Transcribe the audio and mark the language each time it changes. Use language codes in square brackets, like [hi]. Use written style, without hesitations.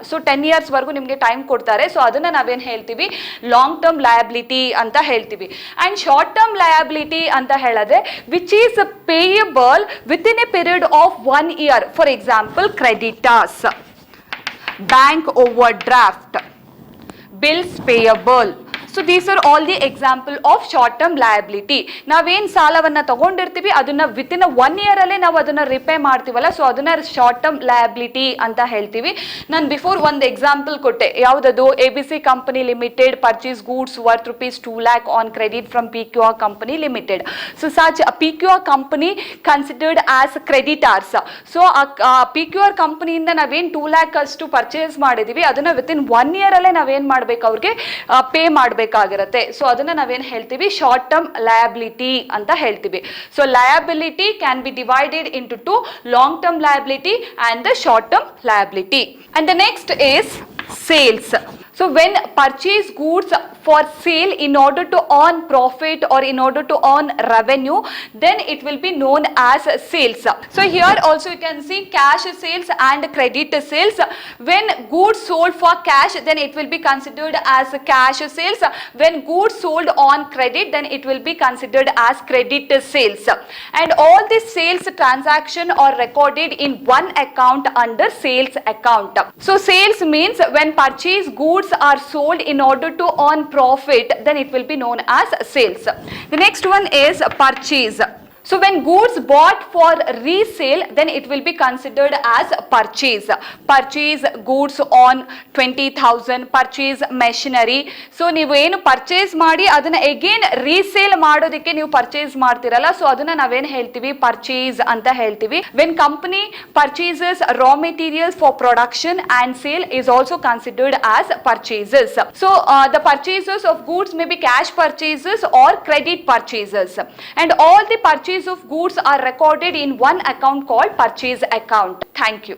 [kn] So [en] 10 years [kn] ವರೆಗೂ ನಿಮಗೆ time ಕೊಡ್ತಾರೆ. ಸೊ ಅದನ್ನ ನಾವೇನ್ ಹೇಳ್ತೀವಿ, ಲಾಂಗ್ ಟರ್ಮ್ ಲಯಬಿಲಿಟಿ ಅಂತ ಹೇಳ್ತೀವಿ. [en] and short term liability [kn] ಅಂತ ಹೇಳಿದ್ರೆ [en] Which is payable within a period of 1 year. For example creditors, bank overdraft, bills payable. So these are all the example of short term liability. [kn] ನಾವೇನ್ ಸಾಲವನ್ನ ತಗೊಂಡಿರ್ತೀವಿ ಅದನ್ನ [en] within 1 year [kn] ಅಲ್ಲೇ ನಾವು ಅದನ್ನ repay ಮಾಡ್ತೀವಲ್ಲ, so ಅದನ್ನ short term liability ಅಂತ ಹೇಳ್ತೀವಿ. ನಾನು ಬಿಫೋರ್ ಒಂದು ಎಕ್ಸಾಂಪಲ್ ಕೊಟ್ಟೆ, ಯಾವ್ದದು, [en] ABC company limited purchase goods worth rupees 2 lakh on credit from PQR company limited. So such a PQR company considered as creditors. [kn] So PQR ಕಂಪನಿಯಿಂದ ನಾವೇನ್ 2 lakh ಅಷ್ಟು ಪರ್ಚೇಸ್ ಮಾಡಿದೀವಿ ಅದನ್ನ [en] within 1 year [kn] ಅಲ್ಲೇ ನಾವೇನ್ ಮಾಡ್ಬೇಕು, ಅವ್ರಿಗೆ ಪೇ ಮಾಡ್ಬೇಕು. ಮಾಡಬೇಕಾಗಿರುತ್ತೆ. ಸೊ ಅದನ್ನ ನಾವೇನು ಹೇಳ್ತೀವಿ, ಶಾರ್ಟ್ ಟರ್ಮ್ ಲಯಬಿಲಿಟಿ ಅಂತ ಹೇಳ್ತೀವಿ. [en] So liability can be divided into two, long term liability and the short term liability. And the next is sales. So when purchase goods for sale in order to earn profit or in order to earn revenue, then it will be known as sales. So here also you can see cash sales and credit sales. When goods sold for cash, then it will be considered as cash sales. When goods sold on credit, then it will be considered as credit sales. And all these sales transaction are recorded in one account under sales account. So sales means when purchase goods are sold in order to earn profit, then it will be known as sales. The next one is purchase. So when goods bought for resale, then it will be considered as purchase. Purchase goods on 20,000, purchase machinery. [kn] So ನೀವು ಏನು purchase ಮಾಡಿ ಅದನ್ನ again resale ಮಾಡೋದಕ್ಕೆ ನೀವು purchase ಮಾಡ್ತಿರಲ್ಲ, so ಅದನ್ನ ನಾವೇನು ಹೇಳ್ತೀವಿ, ಪರ್ಚೇಸ್ ಅಂತ ಹೇಳ್ತೀವಿ. [en] When company purchases raw materials for production and sale is also considered as purchases. So the purchases of goods may be cash purchases or credit purchases, and all the purchases of goods are recorded in one account called purchase account. Thank you.